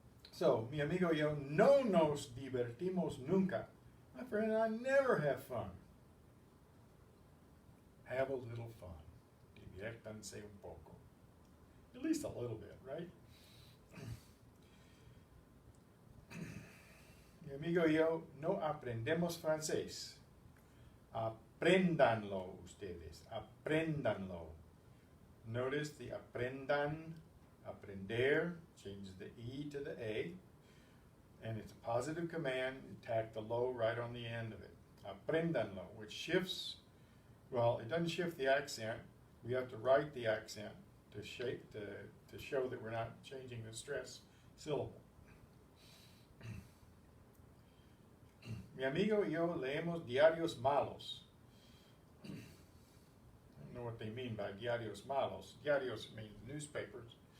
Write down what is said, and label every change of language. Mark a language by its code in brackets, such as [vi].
[es] So, mi amigo y yo no nos divertimos nunca. [en] My friend and I never have fun. Have a little fun. [es] Diviértanse un poco. [en] At least a little bit, right? [es] Mi amigo y yo no aprendemos francés. Apréndanlo ustedes. Apréndanlo. [en] Notice the aprendan, aprender, changes the E to the A. And it's a positive command. You tack the lo right on the end of it. Apréndanlo, which shifts, well, it doesn't shift the accent. We have to write the accent to show that we're not changing the stress syllable. [es] Mi amigo y yo leemos diarios malos. [en] I don't know what they mean by diarios malos. Diarios means newspapers.